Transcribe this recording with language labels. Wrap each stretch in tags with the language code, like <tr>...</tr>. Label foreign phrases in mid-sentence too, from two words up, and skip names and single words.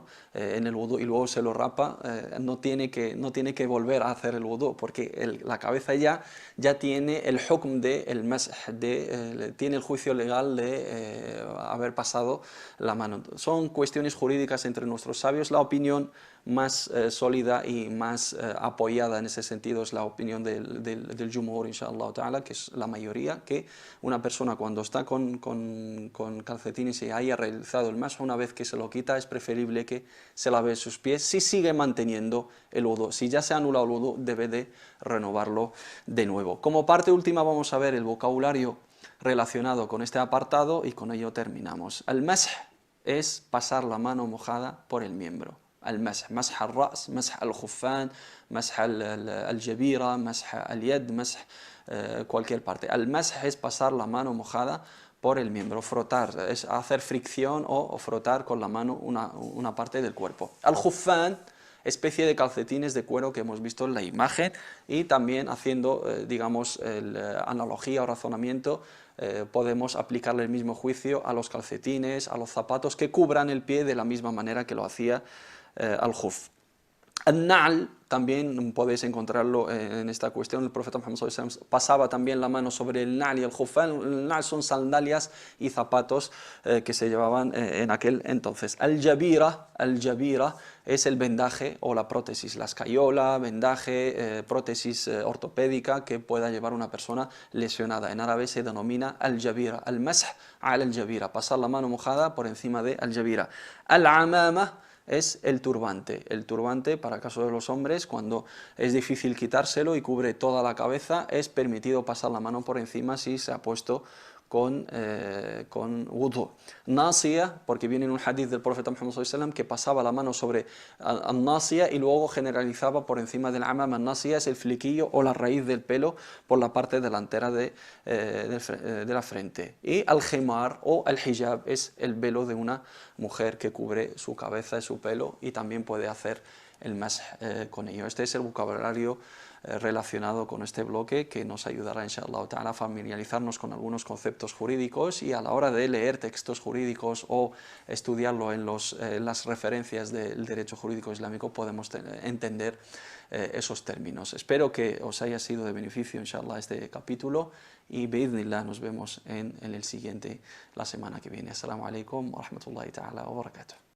<es>En el wudu, y luego se lo rapa, no tiene que volver a hacer el wudu porque la cabeza ya tiene el hukm del mash, tiene el juicio legal de haber pasado la mano. Son cuestiones jurídicas entre nuestros sabios. La opinión más sólida y más apoyada en ese sentido es la opinión del Jumhur,</es> <ar>إن شاء الله تعالى,</ar> <es>que es la mayoría, que una persona cuando está con calcetines y haya realizado el mash, una vez que se lo quita es preferible que se lave sus pies si sigue manteniendo el wudu. Si ya se ha anulado el wudu, debe de renovarlo de nuevo. Como parte última vamos a ver el vocabulario relacionado con este apartado y con ello terminamos. El mash es pasar la mano mojada por el miembro.</es> <ar>المسح، مسح الرأس، مسح الخفان، مسح الجبيرة, مسح اليد, مسح</ar> <es>cualquier parte. El masj es pasar la mano mojada por el miembro, frotar, es hacer fricción o frotar con la mano una parte del cuerpo. Al khufan, especie de calcetines de cuero que hemos visto en la imagen, y también haciendo, digamos, analogía o razonamiento, podemos aplicarle el mismo juicio a los calcetines, a los zapatos que cubran el pie de la misma manera que lo hacía al khuf. Al-na'l también podéis encontrarlo en esta cuestión. El profeta Muhammad</es> <ar>صلى الله عليه وسلم</ar> <es>pasaba también la mano sobre el na'l y el khufan. El na'l son sandalias y zapatos que se llevaban en aquel entonces. Al-jabira es el vendaje o la prótesis, la escayola, vendaje, prótesis ortopédica que pueda llevar una persona lesionada. En árabe se denomina al-jabira.</es> <ar>المسح الجبيرة,</ar> <es>pasar la mano mojada por encima de al-jabira. Al-amama es el turbante para el caso de los hombres, cuando es difícil quitárselo y cubre toda la cabeza, es permitido pasar la mano por encima si se ha puesto con wudu. Nasia, porque viene en un hadith del profeta Muhammad</es> <ar>صلى الله عليه وسلم</ar> <es>que pasaba la mano sobre al-nasia y luego generalizaba por encima del amam. Al-nasia es el flequillo o la raíz del pelo por la parte delantera de la frente. Y al-khimar o al-hijab es el velo de una mujer que cubre su cabeza y su pelo, y también puede hacer el masj con ello. Este es el vocabulario relacionado con este bloque que nos ayudará,</es> <ar>إن شاء الله تعالى,</ar> <es>a familiarizarnos con algunos conceptos jurídicos, y a la hora de leer textos jurídicos o estudiarlo en las referencias del derecho jurídico islámico podemos entender esos términos. Espero que os haya sido de beneficio, inshallah, este capítulo, y bi'idhnillah nos vemos en el siguiente la semana que viene.</es> <ar>السلام عليكم ورحمة الله تعالى وبركاته.</ar>